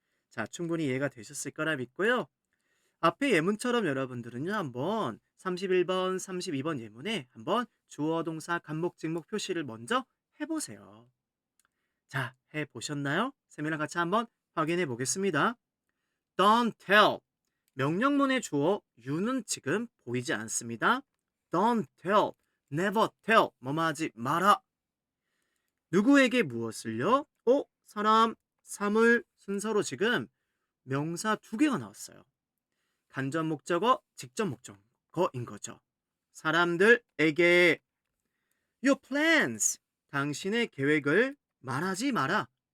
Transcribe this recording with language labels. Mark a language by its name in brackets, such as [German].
[Korean] 자, 충분히 이해가 되셨을 거라 믿고요. 앞에 예문처럼 여러분들은요, 한번 31번, 32번 예문에 한번 주어, 동사, 간목, 직목 표시를 먼저 해보세요. 자, 해보셨나요? 쌤이랑 같이 한번 확인해 보겠습니다. [English] Don't tell. [Korean] 명령문의 주어 you는 지금 보이지 않습니다. [English] Don't tell, never tell, [Korean] 뭐뭐 하지 마라. 누구에게 무엇을요? 사람, 사물 순서로 지금 명사 두 개가 나왔어요. 간접 목적어, 직접 목적어인 거죠. 사람들에게 [English] your plans, [Korean] 당신의 계획을 말하지 마라.